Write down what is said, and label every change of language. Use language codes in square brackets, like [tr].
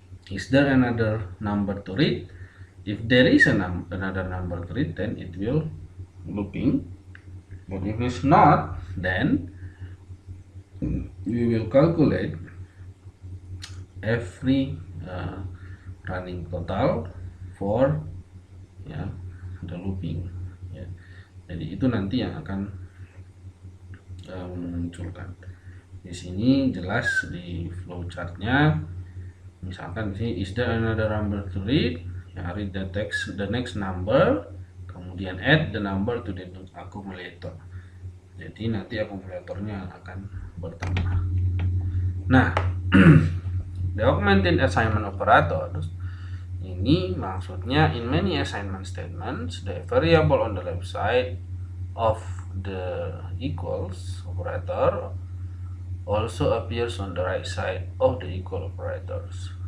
[en] Is there another number to read? If there is another number to read, then it will looping. But if it's not, then we will calculate every running total for ya the looping ya. [id] Jadi itu nanti yang akan memunculkan. Di sini jelas di flowchartnya, misalkan sih [en] is there another number to read, ya read the next number, [id] kemudian [en] add the number to the accumulator. [id] Jadi nanti akumulatornya akan bertambah. [en] Nah, the augmented assignment operators [id] ini maksudnya [en] in many assignment statements the variable on the left side of the equals operator also appears on the right side of the equal operators.